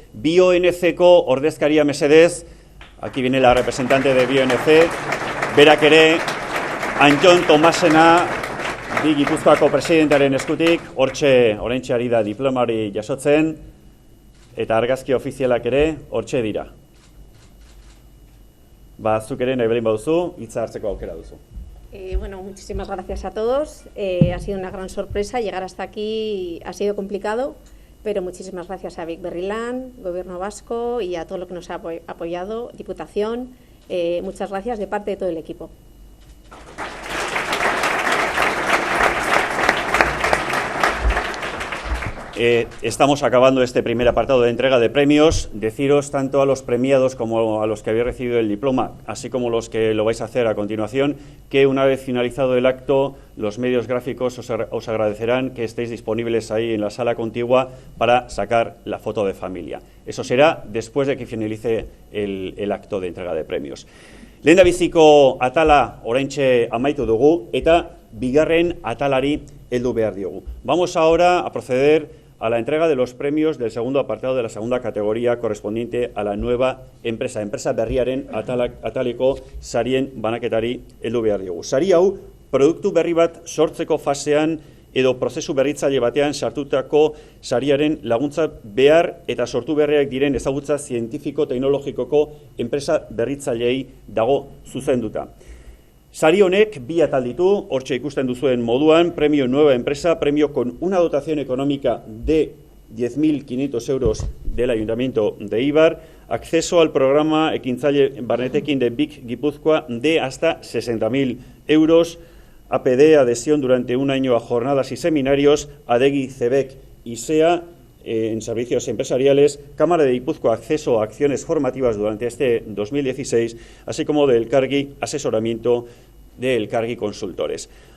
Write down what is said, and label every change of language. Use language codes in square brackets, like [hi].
[eu] BioNC-ko ordezkaria mesedez, [es] aquí viene la representante de BioNC, [eu] berak ere, Antion Tomasena, Bi Gipuzkoako presidentearen eskutik, hortxe oraintxe ari da diplomari jasotzen, eta argazki ofizialak ere hortxe dira. Zuk ere nahi belin baduzu, hitza hartzeko aukera duzu. [es] Bueno, muchísimas gracias a todos. Ha sido una gran sorpresa. Llegar hasta aquí ha sido complicado, pero muchísimas gracias a Vic Berrilán, Gobierno Vasco y a todo lo que nos ha apoyado, Diputación. Muchas gracias de parte de todo el equipo. Estamos acabando este primer apartado de entrega de premios. Deciros tanto a los premiados como a los que habéis recibido el diploma, así como los que lo vais a hacer a continuación, que una vez finalizado el acto, los medios gráficos os agradecerán que estéis disponibles ahí en la sala contigua para sacar la foto de familia. Eso será después de que finalice el acto de entrega de premios. [eu] Lehendabiziko atala oraintxe amaitu dugu eta bigarren atalari heldu behar diogu. [es] Vamos ahora a proceder a la entrega de los premios del segundo apartado de la segunda categoría correspondiente a la nueva empresa [eu] berriaren ataleko sarien banaketari heldu behar diogu. Sari hau, produktu berri bat sortzeko fasean edo prozesu berritzaile batean sartutako sariaren laguntza behar eta sortu berriak diren ezagutza zientifiko-teknologikoko enpresa berritzaileei dago zuzenduta. Sari honek bi atal ditu, hortxe ikusten duzuen moduan, [es] premio Nueva Empresa, premio con una dotación económica de 10.500 euros del Ayuntamiento de Eibar, acceso al programa Ekintzaile Barnetekin de BIC Guipúzcoa de hasta 60.000 euros, APD, adhesión durante un año a jornadas y seminarios, ADEGI, CEBEC y SEA, en servicios empresariales, Cámara de Guipúzcoa, acceso a acciones formativas durante este 2016, así como del Elkargi, asesoramiento del Elkargi Consultores.